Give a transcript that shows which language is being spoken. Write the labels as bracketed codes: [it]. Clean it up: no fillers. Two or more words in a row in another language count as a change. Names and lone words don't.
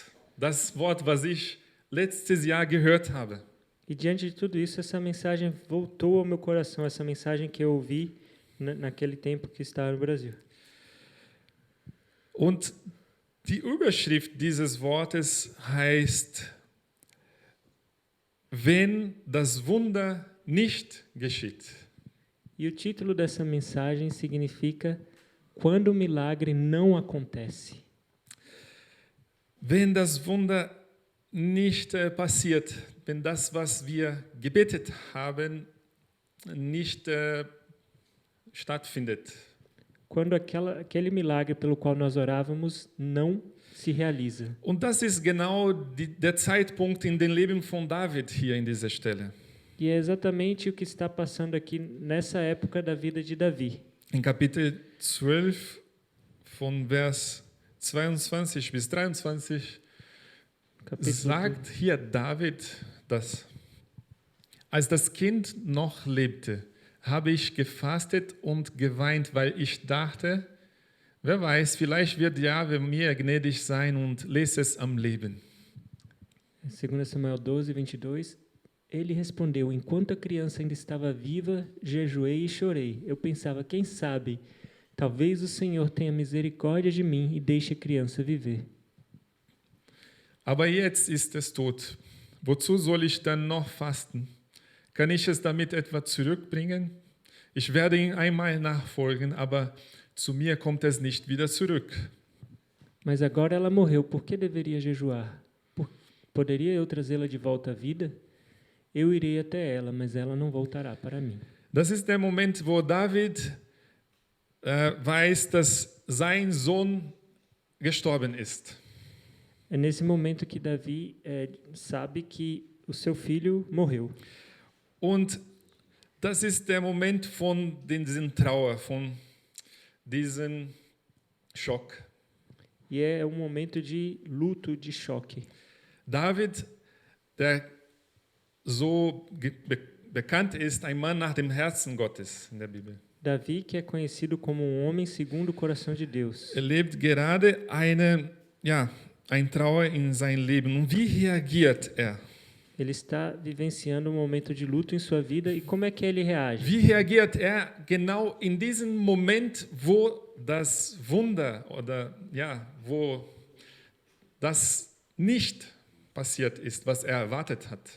[de] Das Wort, was ich letztes Jahr gehört habe. [pt] E diante de tudo isso, essa mensagem voltou ao meu coração, essa mensagem que eu ouvi naquele tempo que estava no Brasil. [de] Und die Überschrift dieses Wortes heißt, wenn das Wunder nicht geschieht. [pt] E o título dessa mensagem significa quando o milagre não acontece. [de] Wenn das Wunder nicht passiert, wenn das, was wir gebetet haben, nicht stattfindet. [pt] Quando aquele milagre pelo qual nós orávamos não se realiza. [de] Und das ist genau der Zeitpunkt in dem Leben von David hier in dieser Stelle. [pt] E é exatamente o que está passando aqui nessa época da vida de Davi. [de] In Kapitel 12 von Vers 22 bis 23 [pt] Capítulo [de] sagt hier David das. Als das Kind noch lebte, habe ich gefastet und geweint, weil ich dachte, wer weiß, vielleicht wird Jahwe mir gnädig sein und lässt es am Leben. 2 Samuel 12, 22. [pt] Ele respondeu: enquanto a criança ainda estava viva, jejuei e chorei. Eu pensava, quem sabe, talvez o Senhor tenha misericórdia de mim e deixe a criança viver. [de] Aber jetzt ist es tot. Wozu soll ich dann noch fasten? Kann ich es damit etwa zurückbringen? Ich werde ihm einmal nachfolgen, aber zu mir kommt es nicht wieder zurück. [pt] Mas agora ela morreu, por que deveria jejuar? Poderia eu trazê-la de volta à vida? Eu irei até ela, mas ela não voltará para mim. [de] Das ist der Moment, wo David weiß, dass sein Sohn gestorben ist. [pt] É nesse momento que Davi sabe que o seu filho morreu. [de] Und das ist der Moment von diesem Trauer, von diesem Schock. [pt] E é um momento de luto, de choque. [de] David, der so bekannt ist, ein Mann nach dem Herzen Gottes in der Bibel. [pt] Davi, que é conhecido como um homem segundo o coração de Deus. [de] Erlebt gerade ein Trauer in sein Leben. Und wie reagiert er? [pt] Ele está vivenciando um momento de luto em sua vida e como é que ele reage? [de] Wie reagiert er genau in diesem Moment, wo das Wunder oder wo das nicht passiert ist, was er erwartet hat?